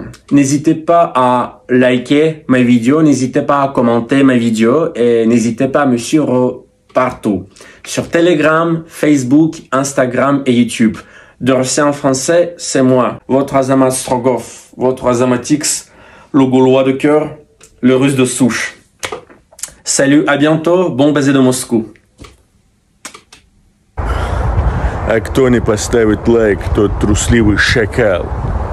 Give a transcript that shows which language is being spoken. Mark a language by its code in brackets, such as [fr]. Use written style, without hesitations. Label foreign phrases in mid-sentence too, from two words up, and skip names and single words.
[fr] N'hésitez pas à liker mes vidéos, n'hésitez pas à commenter mes vidéos et n'hésitez pas à me suivre partout. Sur Telegram, Facebook, Instagram et YouTube. De Russie en français, c'est moi, votre Azamat Strogov, votre Azamatix, le Gaulois de cœur, le Russe de souche. Salut, à bientôt, bon baiser de Moscou. [ru] А кто не поставит лайк, тот трусливый шакал.